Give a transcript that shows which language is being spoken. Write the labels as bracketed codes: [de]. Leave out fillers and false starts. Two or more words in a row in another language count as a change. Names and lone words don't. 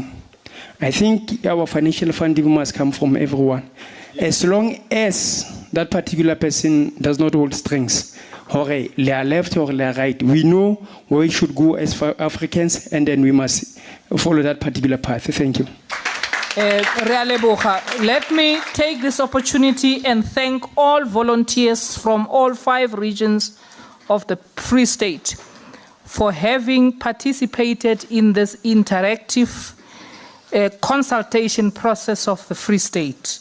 [en] I think our financial funding must come from everyone. As long as that particular person does not hold strings, or they are left or they are right, we know where we should go as for Africans, and then we must follow that particular path. Thank you. [tn] Re a leboga. [en] Let me take this opportunity and thank all volunteers from all 5 regions of the Free State for having participated in this interactive consultation process of the Free State.